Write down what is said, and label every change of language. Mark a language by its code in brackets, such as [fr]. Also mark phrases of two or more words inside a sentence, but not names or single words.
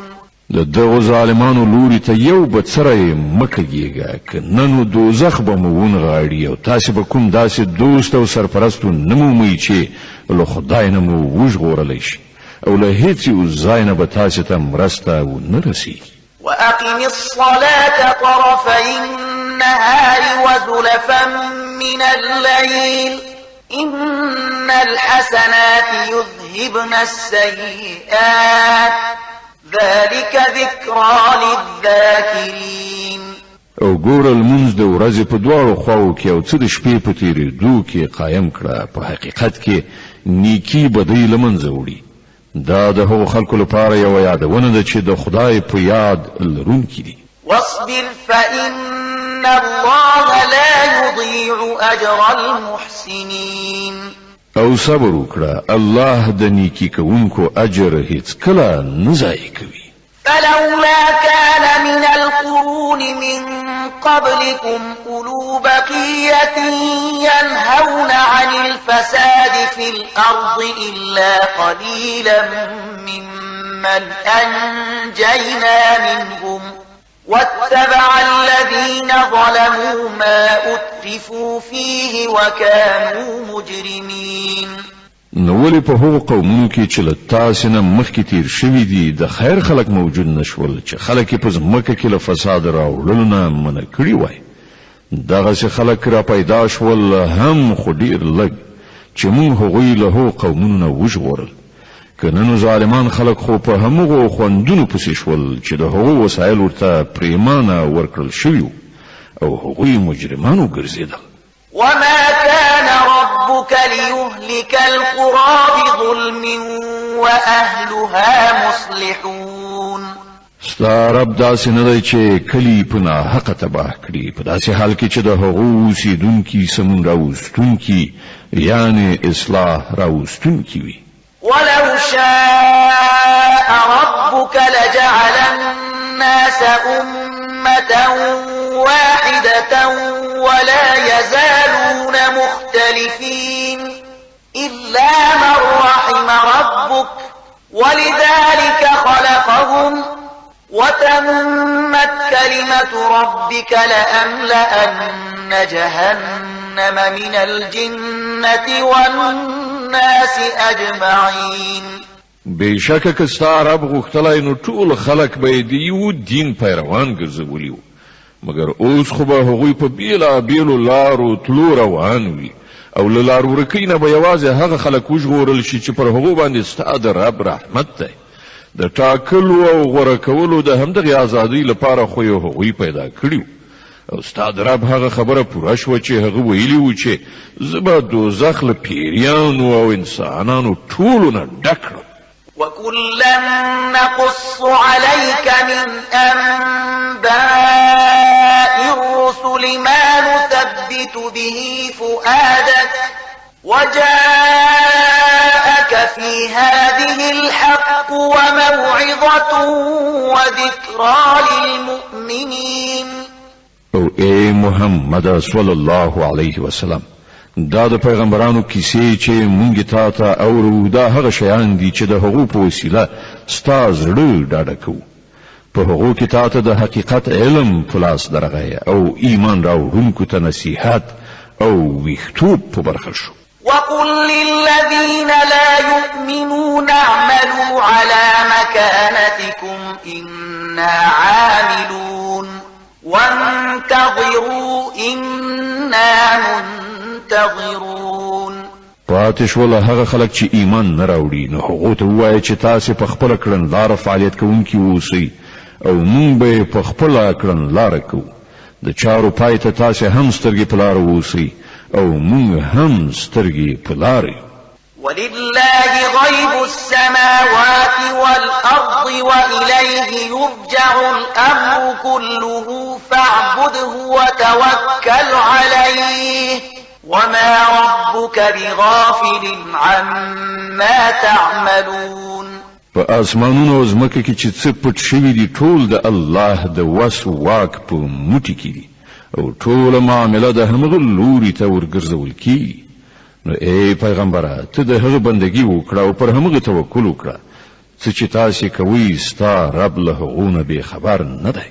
[ps] د دغو ظالمانو لوري ته یو بڅری مکهږي که نن دوزخ به مو ونغاړي او تاسو به کوم داسې دوست او سرپرستو نمومئ چې له خدای نه مو وژغورلی شي او له هیڅ یو ځای نه به تاسو ته مرسته ونه رسیږي. [ar] وأقم الصلاة طرفي النهار وزلفا من الليل إن الحسنات يذهبن السيئات ذلك ذكرى للذاكرين. [ps] او ګوره لمونځ د ورځې په دواړو خواو کې او څه د شپې په تېرېدو کې قایم کړه، په حقیقت کې نیکي بدۍ له منځه وړي. دا د هغو خلکو لپاره یوه یادونه ده چې د خدای په یاد لرونکي دي. [ar] واصبر فإن الله لا يضيع أجر المحسنين. [ps] او صبر وکړه، الله د نیکی کوونکو اجر هیڅ کله نه ضایع کوي. [ar] فلولا كان من القرون من قبلكم أولو بقية ينهون عن الفساد في الأرض إلا قليلا ممن أنجينا منهم واتبع الذين ظلموا ما أترفوا فيه وكانوا مجرمين. [ps] نو ولې په هغو قومونو کې چې له تاسې نه مخکې تیر شوي دي د خیر خلک موجود نشول چې خلک یې په ځمکه کې له فساد راوړلو نه منع کړي وای. دغسې خلک را پیدا شول هم خو ډېر لږ چې موږ هغوی له هغو قومونو نه وژغورل. که نن ظالمان خلک خو په همغو خوندونو پسې شول چې د هغو وسایل ورته پرېمانه ورکړل شوي او هغوی مجرمان وګرځېدل. [ar] وما كان ربك ليهلك القرى بظلم وأهلها مصلحون. [ps] ستا رب داسې نه دی چې کلي په ناحقه تباه کړي په داسې حال کې چې د هغو اوسېدونکي سمون راوستونکي یعنې اصلاح راوستونکي وي. [ar] ولو شاء ربك لجعل الناس أمة واحدة ولا يزالون مختلفين إلا من رحم ربك ولذلك خلقهم وتمت كلمة ربك لأملأن جهنم من الجنة والناس أجمعين. [ps] بېشکه که ستا رب غوښتلی نو ټول خلک به یې د یو دین پیروان ګرځولي وو، مګر اوس خو به هغوی په بېلابېلو لارو تلو روان وي او له لار ورکۍ نه به یوازې هغه خلک وژغورل شي چې پر هغو باندې ستا د رب رحمت دی. د ټاکلو او غوره کولو د همدغې ازادۍ لپاره خو یې هغوی پیدا کړي او ستا د رب هغه خبره پوره شوه چې هغه ویلي وو چې زه به دوزخ له پیریانو او انسانانو ټولو نه ډک کړم. [ar] وكلا نقص عليك من أنباء الرسل ما نثبت به فؤادك وجاءك في هذه الحق وموعظة وذكرى للمؤمنين. [ps] او اے محمد [ar] صلی الله علیه وسلم، [ps] دا د پیغمبرانو کیسې چې مونږ ته اورو دا هغه شیان دي چې د هغو په وسیله ستا زړه ډاډه کوو. په هغو کې تاته د حقیقت علم په لاس درغی او ایمان راوړونکو ته نصیحت او ویښتوب په برخه شو. [ar] وقل للذين لا يؤمنون اعملوا على مكانتكم إنا عاملون وانتظروا إنا منتظرون. [ps] پاتې شول هغه خلک چې ایمان نه راوړي، نو هغو ته ووایه چې تاسې په خپله کړنلاره فعالیت کوونکي اوسئ او موږ به په خپله کړنلاره کوو. د چارو پای ته تاسې هم سترګې په لاره اوسئ او موږ هم سترګې په لاره یو. [ar] ولله غيب السماوات والأرض وإليه يرجع الأمر كله فاعبده وتوكل عليه وما ربك بغافل عما تعملون. [ps] په اسمانونو او ځمکه کې چې څه پټ شوي دي ټول د الله د وس واک په موټي کې دي او ټوله معامله د همغه لوري ته ورګرځول کیږي. نو ای پیغمبره، ته د هغه بندګي وکړه او پر همغه توکل وکړه څه چې تاسې کوئ ستا رب له هغو نه بې خبر نه دی.